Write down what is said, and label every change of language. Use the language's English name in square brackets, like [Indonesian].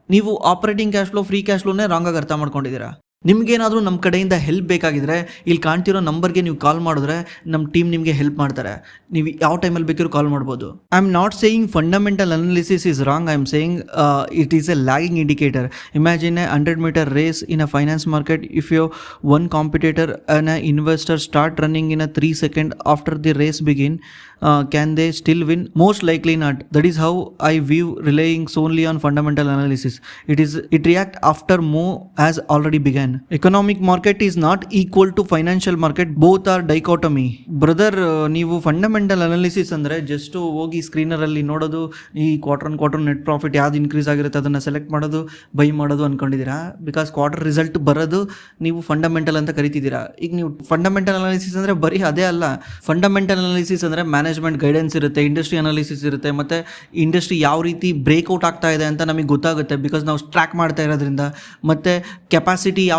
[Kannada] ನೀವು operating cash flow, free cash ಫ್ಲೋನೇ wrong ಆಗಿ ಅರ್ಥ ಮಾಡ್ಕೊಂಡಿದ್ದೀರಾ. ನಿಮ್ಗೇನಾದರೂ ನಮ್ಮ ಕಡೆಯಿಂದ ಹೆಲ್ಪ್ ಬೇಕಾಗಿದ್ರೆ ಇಲ್ಲಿ ಕಾಣ್ತಿರೋ ನಂಬರ್ಗೆ ನೀವು ಕಾಲ್ ಮಾಡಿದ್ರೆ ನಮ್ಮ ಟೀಮ್ ನಿಮಗೆ ಹೆಲ್ಪ್ ಮಾಡ್ತಾರೆ. ನೀವು ಯಾವ ಟೈಮಲ್ಲಿ ಬೇಕಾದ್ರೂ ಕಾಲ್ ಮಾಡ್ಬೋದು. [English] I am not saying fundamental analysis is wrong. I am saying it is a lagging indicator. Imagine a 100-meter race in a finance market. If your one competitor and an investor start running in a 3 seconds after the race begin, can they still win? Most likely not. That is how I view relying solely on fundamental analysis. It react after move has already begun. Economic market is not equal to financial market. Both are dichotomy. [Kannada] Brother, ನೀವು fundamental analysis ಅಂದರೆ just ಹೋಗಿ ಸ್ಕ್ರೀನರಲ್ಲಿ ನೋಡೋದು, ಈ quarter net profit ಯಾವ್ದು increase ಆಗಿರುತ್ತೆ ಅದನ್ನು select ಮಾಡೋದು, by ಮಾಡೋದು ಅನ್ಕೊಂಡಿದ್ದೀರಾ. ಬಿಕಾಸ್ ಕ್ವಾರ್ಟರ್ ರಿಸಲ್ಟ್ ಬರೋದು ನೀವು ಫಂಡಮೆಂಟಲ್ ಅಂತ ಕರಿತಿದ್ದೀರಾ. ಈಗ ನೀವು ಫಂಡಮೆಂಟಲ್ ಅನಾಲಿಸಿಸ್ ಅಂದರೆ ಬರೀ ಅದೇ ಅಲ್ಲ. ಫಂಡಮೆಂಟಲ್ ಅನಾಲಿಸಿಸ್ ಅಂದರೆ ಮ್ಯಾನೇಜ್ಮೆಂಟ್ ಗೈಡೆನ್ಸ್ ಇರುತ್ತೆ, ಇಂಡಸ್ಟ್ರಿ ಅನಾಲಿಸಿಸ್ ಇರುತ್ತೆ, ಮತ್ತು ಇಂಡಸ್ಟ್ರಿ ಯಾವ ರೀತಿ ಬ್ರೇಕ್ಔಟ್ ಆಗ್ತಾ ಇದೆ ಅಂತ ನಮಗೆ ಗೊತ್ತಾಗುತ್ತೆ ಬಿಕಾಸ್ ನಾವು ಟ್ರ್ಯಾಕ್ ಮಾಡ್ತಾ ಇರೋದ್ರಿಂದ. ಮತ್ತು ಕೆಪಾಸಿಟಿ ಯಾವ